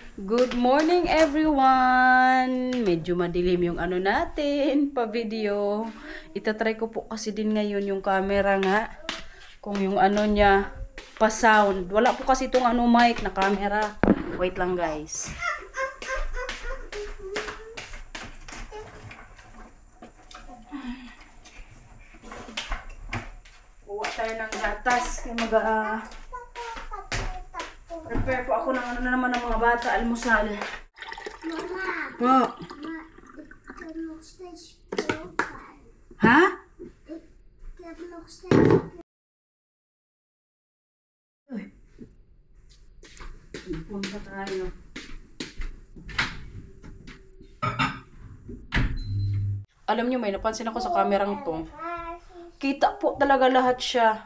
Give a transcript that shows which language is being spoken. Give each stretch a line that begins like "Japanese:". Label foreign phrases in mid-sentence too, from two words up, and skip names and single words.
English: Good morning everyone!
Filipino: Medyo madilim yung ano natin, pa-video. Itatry ko po kasi din ngayon yung camera nga. Kung yung ano niya, pa-sound. Wala po kasi itong ano mic na camera. Wait lang guys. Uwa tayo ng gatas. Kaya prepare po ako ng ano na naman ng mga bata, almusal. Mama. Po.
Dutch: Ik heb nog steeds speelpijn. Ha? Ik heb nog steeds
Filipino: Punta tayo. Alam nyo, may napansin ako sa kamerang to. Kita po talaga lahat siya.